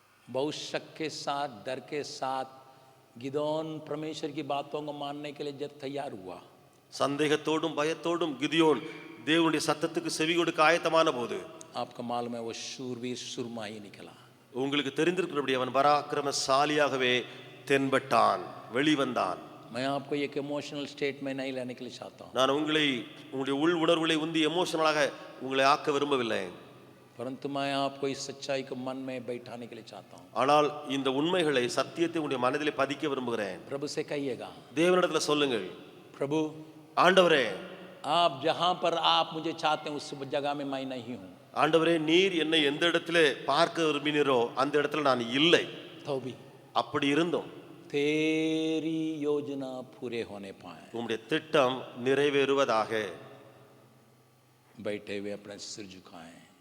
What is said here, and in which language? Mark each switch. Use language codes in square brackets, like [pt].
[hi] बहुत शक के साथ, डर के साथ गिदोन परमेश्वर की बातों को मानने के लिए जब तैयार हुआ, [ta] சந்தேகத்தோடும் பயத்தோடும் கிதியோன் தேவனுடைய சத்தத்துக்கு செவி கொடுக்க ஆயத்தமான போது, [hi] आपका मालूम है वो शूरवीर सुरमा ही निकला. [ta] உங்களுக்கு தெரிந்திருக்கிறபடி அவன் பராக்கிரமசாலியாகவே தென்பட்டான், வெளிவந்தான். [hi] मैं आपको एक इमोशनल स्टेट में नहीं लाने के लिए चाहता हूँ, [ta] நான் உங்களுடைய உள் உணர்வுகளை உந்தி எமோஷனலாக உங்களை ஆக்க விரும்பவில்லை. [hi] परंतु मैं आपको इस सच्चाई को मन में बैठाने के लिए चाहता हूँ. [ta] ஆனால் இந்த உண்மைகளை, சத்தியத்தை உங்களுடைய மனதிலே பதிக்க விரும்புகிறேன். [hi] प्रभु से कहिएगा, [ta] தேவனிடத்துல சொல்லுங்கள், [hi] प्रभु [ta] ஆண்டவரே, [hi] आप जहाँ पर आप मुझे चाहते हैं उस जगह में मैं नहीं हूँ. [ta] ஆண்டவரே, நீர் என்னை எந்த இடத்துல பார்க்க விரும்பினீரோ அந்த இடத்துல நான் இல்லை. [hi] तो भी [ta] அப்படி இருந்தோம் [hi] तेरी योजना पूरे होने पाए। [ta] உம்முடைய திட்டம் நிறைவேறுவதாக. [hi] बैठे हुए अपने सिर झुकाएं।